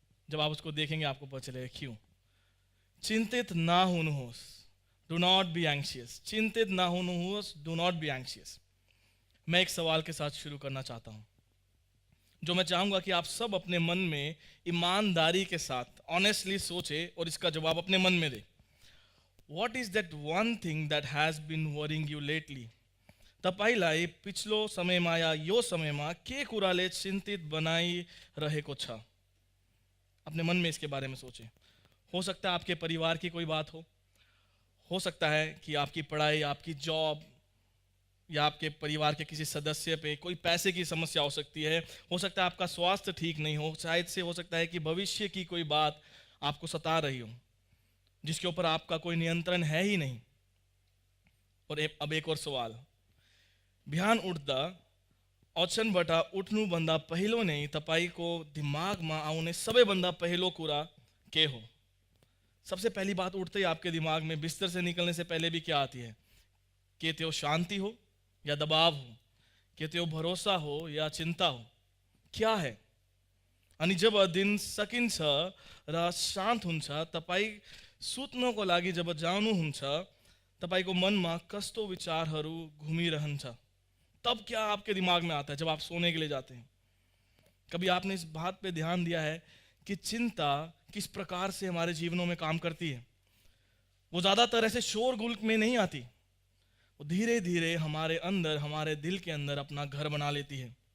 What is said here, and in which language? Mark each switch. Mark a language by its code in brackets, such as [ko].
[hi] जब आप उसको देखेंगे आपको पता चलेगा क्यों। चिंतित ना होस, [en] Do not be anxious. [hi] चिंतित ना होस, [en] Do not be anxious. [hi] मैं एक सवाल के साथ शुरू करना चाहता हूं, जो मैं चाहूंगा कि आप सब अपने मन में ईमानदारी के साथ ऑनेस्टली सोचे और इसका जवाब अपने मन में दे। [en] What is that one thing that has been worrying you lately? [ne] तपाईलाई पिछलो समयमा या यो समयमा के कुराले चिन्तित बनाई रहेको छ? [hi] अपने मन में इसके बारे में सोचें। हो सकता है आपके परिवार की कोई बात हो सकता है कि आपकी पढ़ाई, आपकी जॉब, या आपके परिवार के किसी सदस्य पे कोई पैसे की समस्या हो सकती है। हो सकता है आपका स्वास्थ्य ठीक नहीं हो, शायद से हो सकता है कि भविष्य की कोई बात आपको सता रही हो जिसके ऊपर आपका कोई नियंत्रण है ही नहीं। और अब एक और सवाल, [ne] बिहान उठ्दा ओछ्यानबाट उठ्नुभन्दा पहिलो नै तपाईको दिमागमा आउने सबैभन्दा पहिलो कुरा के हो? [hi] सबसे पहली बात उठते ही आपके दिमाग में बिस्तर से निकलने से पहले भी क्या आती है? [ne] के त्यो शांति हो या दबाव हो, के त्यो भरोसा हो या चिंता हो, [hi] क्या है? [ne] अनि जब दिन सकिन्छ र शान्त हुन्छ, तपाई सुत्नको लागि जब जानुहुन्छ, तपाईको मनमा कस्तो विचारहरू घुमिरहन्छ? [hi] तब क्या आपके दिमाग में आता है जब आप सोने के लिए जाते हैं? कभी आपने इस बात पे ध्यान दिया है कि चिंता किस प्रकार से हमारे जीवनों में काम करती है? वो ज़्यादातर ऐसे शोरगुल में नहीं आती, वो धीरे धीरे हमारे अंदर, हमारे दिल के अंदर अपना घर बना लेती है।